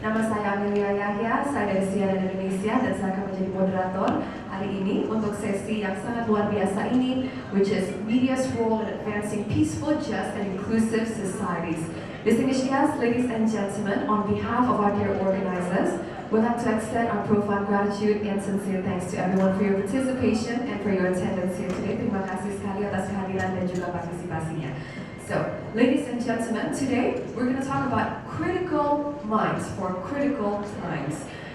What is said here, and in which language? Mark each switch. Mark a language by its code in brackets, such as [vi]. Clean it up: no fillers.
[id] Nama saya Amelia Yahya, saya dari CNN Indonesia dan saya akan menjadi moderator hari ini untuk sesi yang sangat luar biasa ini, which is Media's Role in Advancing Peaceful, Just and Inclusive Societies. [en] Distinguished guests, ladies and gentlemen, on behalf of our dear organizers, we'd like to extend our profound gratitude and sincere thanks to everyone for your participation and for your attendance here today. [id] Terima kasih sekali atas kehadiran dan juga partisipasinya. [en] So, ladies and gentlemen, today we're going to talk about critical minds for critical times.